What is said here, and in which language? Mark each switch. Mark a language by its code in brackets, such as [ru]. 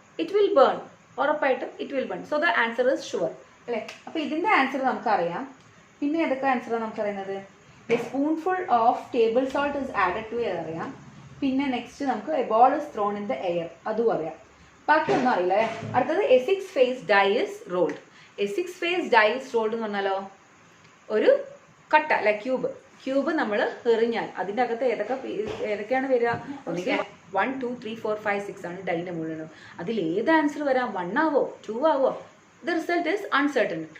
[en] it will burn, [ml] ഉറപ്പായിട്ടും [en] It will burn. So the answer is sure [ml] അല്ലേ. അപ്പോൾ ഇതിൻ്റെ ആൻസർ നമുക്കറിയാം. പിന്നെ ഏതൊക്കെ ആൻസറാണ് നമുക്കറിയുന്നത്? [en] a spoonful of table salt is added to [ml] അറിയാം. പിന്നെ നെക്സ്റ്റ് നമുക്ക് [en] a ball is thrown in the air, [ml] അതും അറിയാം. ബാക്കിയൊന്നും അറിയില്ല അല്ലേ. അടുത്തത് [en] A 6 faced die is rolled. A 6 faced die is rolled [ml] എന്ന് പറഞ്ഞാലോ ഒരു കട്ട അല്ലെ, ക്യൂബ് നമ്മൾ എറിഞ്ഞാൽ അതിൻ്റെ അകത്ത് ഏതൊക്കെയാണ് വരിക? ഒന്നുകിൽ 1 2 3 4 5 6 ആണ് ഡൈൻ്റെ മുകളിൽ. അതിൽ ഏത് ആൻസർ വരാം? 1 ആവോ 2 ആവോ? [en] The result is uncertain.